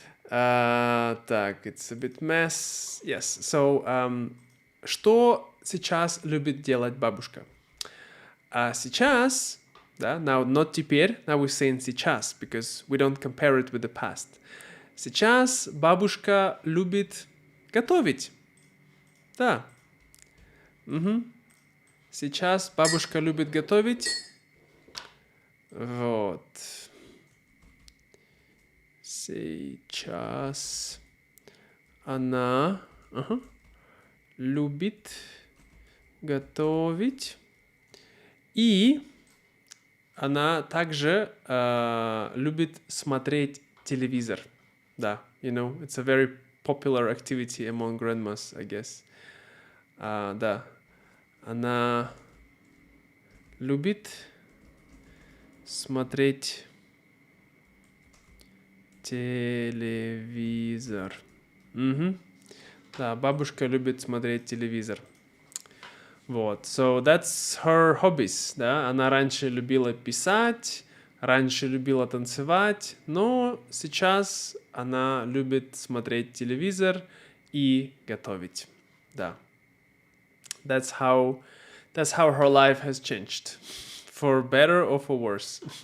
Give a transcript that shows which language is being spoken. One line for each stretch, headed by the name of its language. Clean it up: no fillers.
Russian: Так,
English: it's a bit mess. Yes.
Russian: So, что сейчас любит делать бабушка? Сейчас, да,
English: now not теперь, now we're saying сейчас, because we don't compare it with the past.
Russian: Сейчас бабушка любит готовить. Да. Угу. Сейчас бабушка любит готовить. Вот. Сейчас она любит готовить. И она также любит смотреть телевизор.
English: Да, you know, it's a very popular activity among grandmas, I guess.
Russian: Да, она любит смотреть телевизор. Угу. Да, бабушка любит смотреть телевизор. Вот,
English: so that's her hobbies,
Russian: да, она раньше любила писать, раньше любила танцевать, но сейчас она любит смотреть телевизор и готовить, да.
English: That's how her life has changed, for better or for worse.